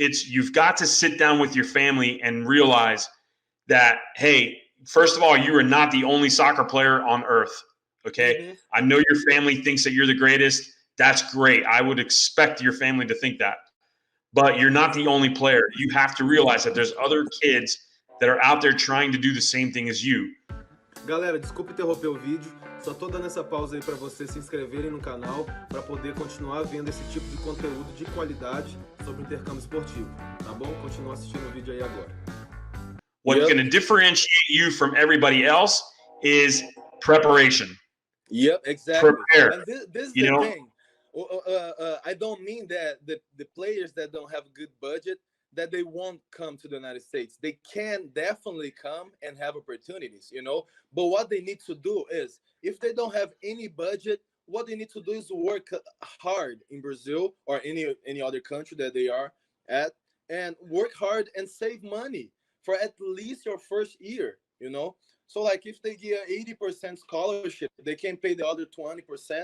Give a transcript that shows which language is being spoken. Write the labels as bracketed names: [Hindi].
[English] You've got to sit down with your family and realize that, hey, first of all, you are not the only soccer player on earth. Okay. Mm-hmm. I know your family thinks that you're the greatest. That's great. I would expect your family to think that, but you're not the only player. You have to realize that there's other kids that are out there trying to do the same thing as you. [Portuguese] Galera, desculpa interromper o vídeo. Só tô dando essa pausa aí para vocês se inscreverem no canal para poder continuar vendo esse tipo de conteúdo de qualidade sobre o intercâmbio esportivo. Tá bom? Continua assistindo o vídeo aí agora. [English] What's going to differentiate you from everybody else is preparation. Yep, exactly. Prepare. And this is the thing. I don't mean that the players that don't have a good budget, that they won't come to the United States. They can definitely come and have opportunities, But what they need to do is, if they don't have any budget, what they need to do is work hard in Brazil or any other country that they are at, and work hard and save money for at least your first year, So like if they get 80% scholarship, they can pay the other 20%.